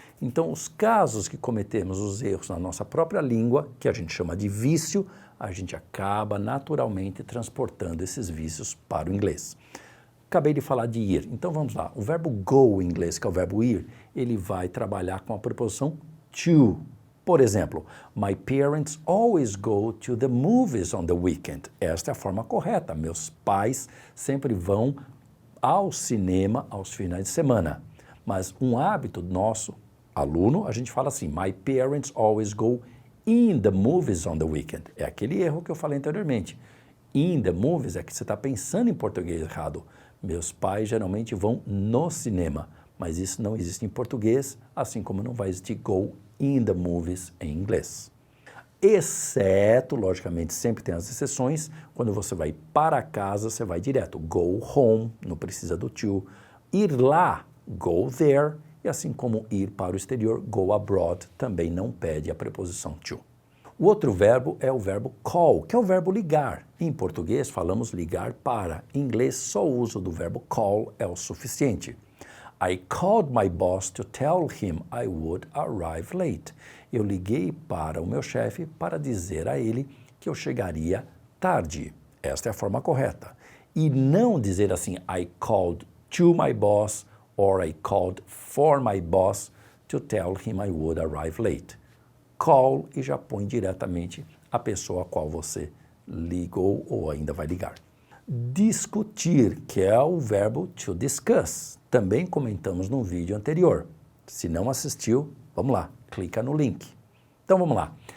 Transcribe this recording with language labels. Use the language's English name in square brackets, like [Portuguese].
[Portuguese] Então, os casos que cometemos os erros na nossa própria língua, que a gente chama de vício, a gente acaba naturalmente transportando esses vícios para o inglês. Acabei de falar de ir, então vamos lá. O verbo go em inglês, que é o verbo ir, ele vai trabalhar com a preposição to. Por exemplo, [English] my parents always go to the movies on the weekend. [Portuguese] Esta é a forma correta. Meus pais sempre vão ao cinema aos finais de semana. Mas um hábito nosso, aluno, a gente fala assim, [English] my parents always go in the movies on the weekend. [Portuguese] É aquele erro que eu falei anteriormente. [English] In the movies [Portuguese] é que você está pensando em português errado. Meus pais geralmente vão no cinema, mas isso não existe em português, assim como não vai existir [English] go in the movies [Portuguese] em inglês. Exceto, logicamente, sempre tem as exceções, quando você vai para casa, você vai direto. [English] Go home, [Portuguese] não precisa do to. Ir lá, [English] go there. [Portuguese] E assim como ir para o exterior, [English] go abroad, [Portuguese] também não pede a preposição to. O outro verbo é o verbo call, que é o verbo ligar. Em português, falamos ligar para. Em inglês, só o uso do verbo call é o suficiente. [English] I called my boss to tell him I would arrive late. [Portuguese] Eu liguei para o meu chefe para dizer a ele que eu chegaria tarde. Esta é a forma correta. E não dizer assim, [English] I called to my boss or I called for my boss to tell him I would arrive late. [Portuguese] Call e já põe diretamente a pessoa a qual você ligou ou ainda vai ligar. Discutir, que é o verbo to discuss. Também comentamos no vídeo anterior. Se não assistiu, vamos lá, clica no link. Então vamos lá.